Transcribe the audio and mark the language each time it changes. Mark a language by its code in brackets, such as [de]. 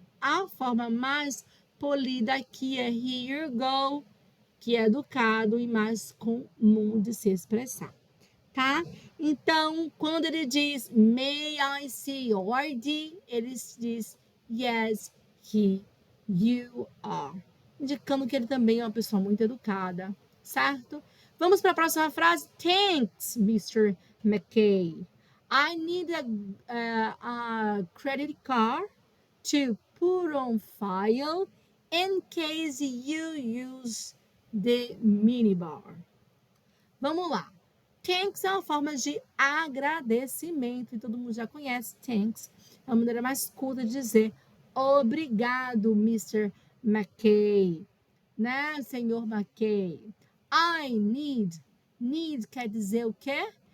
[pt] A forma mais polida aqui é [en] here you go, [pt] que é educado e mais comum de se expressar, tá? Então, quando ele diz [en] may I see your ID, [pt] ele diz [en] yes, here you are, [pt] indicando que ele também é uma pessoa muito educada, certo? Vamos para a próxima frase. [en] Thanks, Mr. McKay. I need a credit card to put on file in case you use the minibar. [pt] Vamos lá. Thanks é uma forma de agradecimento e todo mundo já conhece thanks. É uma maneira mais curta de dizer obrigado, Mr. McKay, né, senhor McKay. [en] I need. [pt] Need quer dizer o quê?